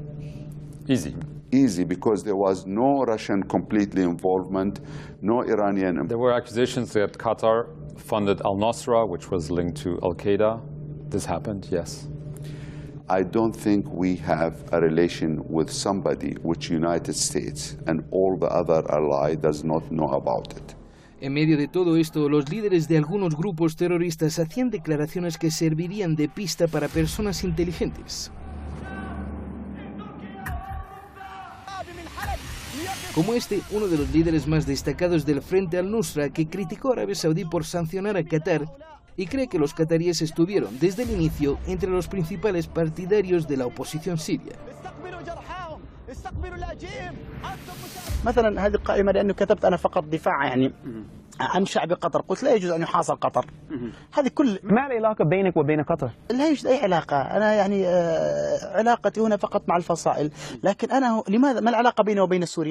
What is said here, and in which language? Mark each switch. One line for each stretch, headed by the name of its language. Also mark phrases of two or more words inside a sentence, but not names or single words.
English: Easy, because there was no Russian completely involvement, no Iranian. There were accusations that Qatar funded al-Nusra, which was linked to al-Qaeda. This happened, yes. I don't think we have a relation with somebody which United States and all the other allies does not know about it.
Spanish: En medio de todo esto, los líderes de algunos grupos terroristas hacían declaraciones que servirían de pista para personas inteligentes. Como uno de los líderes más destacados del Frente al-Nusra, que criticó a Arabia Saudí por sancionar a Qatar y cree que los qataríes estuvieron desde el inicio entre los principales partidarios de la oposición siria.
Arabic: مثلا هذه القائمة لأنه كتبت أنا فقط دفاع يعني عن شعب قطر، قلت لا يجوز أن يحاصر قطر. هذه كل ما العلاقة بينك وبين قطر؟ لا يوجد أي علاقة، أنا يعني علاقتي هنا فقط مع الفصائل، لكن أنا لماذا ما العلاقة بيني وبين سوريا؟